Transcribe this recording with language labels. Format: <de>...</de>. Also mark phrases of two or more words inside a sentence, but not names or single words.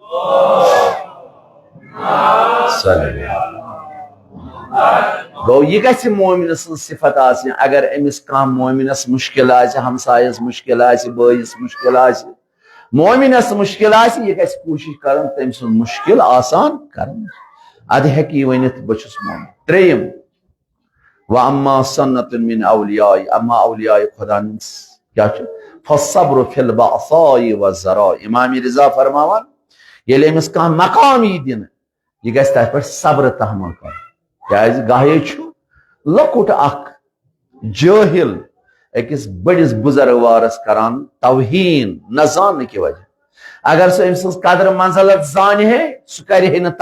<ks>گوٚو یہِ گژھِ مومنہٕ سٕنٛز صفت آسٕنۍ اگر أمِس کانٛہہ مومنس مُشکل آسہِ ہمسایس مُشکل آسہِ بٲیِس مُشکل آسہِ مومنس مُشکل آسہِ یہِ گژھِ کوٗشش کرُن تٔمۍ سُنٛد مُشکل آسان کرُن ادٕ ہیٚکہِ یہِ ؤنِتھ بہٕ چھُس مومن ترٛیٚیِم</ks> <ar>وَأَمَّا سُنَّةٌ مِنْ أَوْلِيَائِ</ar> <ks>اما اولیاء خدا ہٕنٛدِس کیٛاہ چھُ</ks> <ar>فَالصَّبْرُ فِي الْبَأْسَاءِ وَالضَّرَاءِ</ar> <ks>امام رضا فرماوان ییٚلہِ أمِس کانٛہہ مقام یی دِنہٕ یہِ گژھِ تتھ پٮ۪ٹھ صبر تحمل کرُن کیٛازِ گاہے چھُ لۄکُٹ اکھ جٲہِل أکِس بٔڑِس بُزرگوارس کران توہیٖن نہ زاننہٕ کہِ وجہ اگر سُہ أمۍ سٕنٛز قدر منزلت زانہِ ہے سُہ کرِ ہے نہٕ</ks>